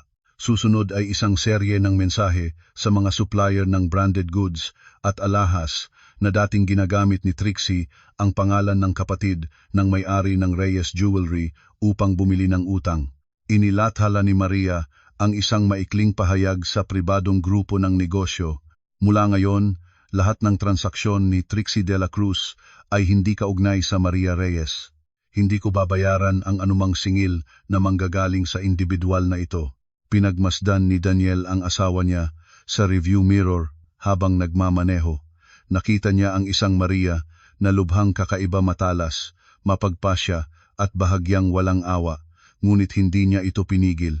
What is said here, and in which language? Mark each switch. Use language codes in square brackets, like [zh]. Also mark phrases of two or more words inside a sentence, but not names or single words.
[tl] Susunod ay isang serye ng mensahe sa mga supplier ng [en] branded goods [tl] at alahas na dating ginagamit ni Trixie ang pangalan ng kapatid ng may-ari ng Reyes Jewelry upang bumili ng utang. Inilathala ni Maria ang isang maikling pahayag sa pribadong grupo ng negosyo. Mula ngayon, lahat ng transaksyon ni Trixie de la Cruz ay hindi kaugnay sa Maria Reyes. Hindi ko babayaran ang anumang singil na manggagaling sa individual na ito. Pinagmasdan ni Daniel ang asawa niya sa [en] review mirror [tl] habang nagmamaneho. Nakita niya ang isang Maria na lubhang kakaiba, matalas, mapagpasya at bahagyang walang awa, ngunit hindi niya ito pinigil.